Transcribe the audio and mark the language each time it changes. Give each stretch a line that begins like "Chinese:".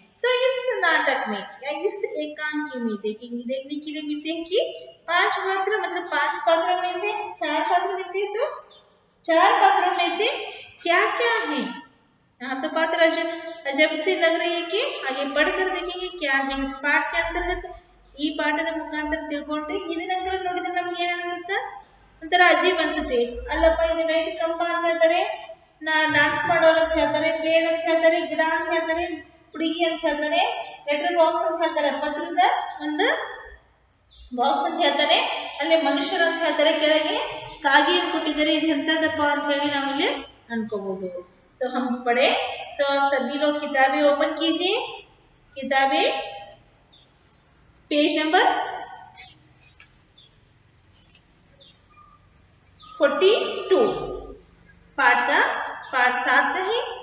Hindi: तो इस नाटक में या इस एकांकी में देखने के लिए मिलते हैं कि 5 पात्र, मतलब 5 पात्रों में से 4 पात्र मिलते हैं। तो 4 पात्रों में से क्या क्या है? यहाँ तो बात अजब से लग रही है कि आगे पढ़कर देखेंगे क्या है इस पाठ के अंतर्गत।
Kannada: ಈ ಪಾಠದ ಮುಖಾಂತರ ತಿಳ್ಕೊಂಡ್ರೆ ಏನೇನಾಗ್ತಾರೆ ನೋಡಿದ್ರೆ ನಮ್ಗೆ ಏನ್ ಅನ್ಸುತ್ತೆ, ಒಂಥರ ಅಜೀಬ್ ಅನ್ಸುತ್ತೆ. ಅಲ್ಲಪ್ಪ ಇದು ಲೈಟ್ ಕಂಬ ಅಂತ ಹೇಳ್ತಾರೆ, ಡಾನ್ಸ್ ಮಾಡೋರು ಅಂತ ಹೇಳ್ತಾರೆ, ಪೇಡ್ ಅಂತ ಹೇಳ್ತಾರೆ, ಗಿಡ ಅಂತ ಹೇಳ್ತಾರೆ, ಹುಡುಗಿ ಅಂತ ಹೇಳ್ತಾರೆ, ಲೆಟರ್ ಬಾಕ್ಸ್ ಅಂತ ಹೇಳ್ತಾರೆ, ಪತ್ರದ ಒಂದು ಬಾಕ್ಸ್ ಅಂತ ಹೇಳ್ತಾರೆ, ಅಲ್ಲಿ ಮನುಷ್ಯರು ಅಂತ ಹೇಳ್ತಾರೆ, ಕೆಳಗೆ ಕಾಗಿಯನ್ನು ಕೊಟ್ಟಿದ್ದಾರೆ. ಇದು ಎಂತದಪ್ಪ ಅಂತ ಹೇಳಿ ನಾವಿಲ್ಲಿ ಅನ್ಕೋಬಹುದು.
Hindi: तो हम पढ़े तो आप सभी लोग किताबें ओपन कीजिए, किताबें पेज नंबर 42 पाठ 7 का है।